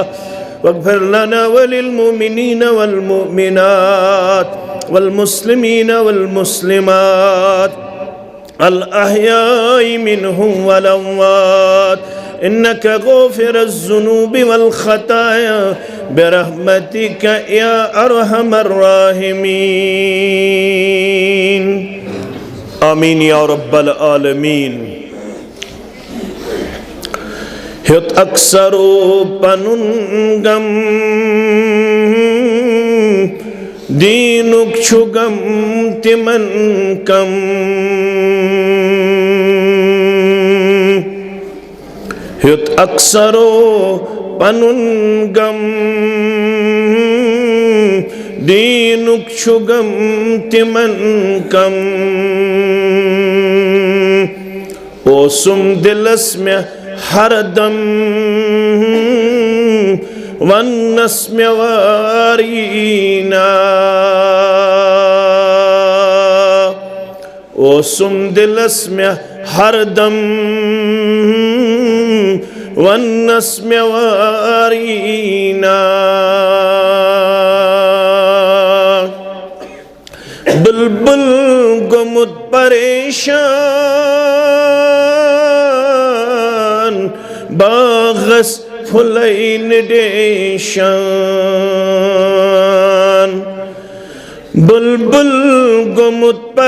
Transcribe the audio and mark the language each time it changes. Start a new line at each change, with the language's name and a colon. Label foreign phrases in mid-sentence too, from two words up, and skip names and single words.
Arabic: واغفر لنا وللمؤمنين والمؤمنات والمسلمين والمسلمات الأحياء منهم والأموات إنك غافر الذنوب والخطايا برحمتك يا أرحم الراحمين آمين يا رب العالمين
Kashmiri: هت أكثرو پنن غم دینک چھو غم تمن کم ہت اکثرو پنن غم دینک چھو غم تمن کم اوسم دلس میں ہر دم ونس میں وارینا اوسم دلس میں ہر دم ونس میں وارینا بلبل گمت پریشان باغس پھلین دیشان بلبل گمت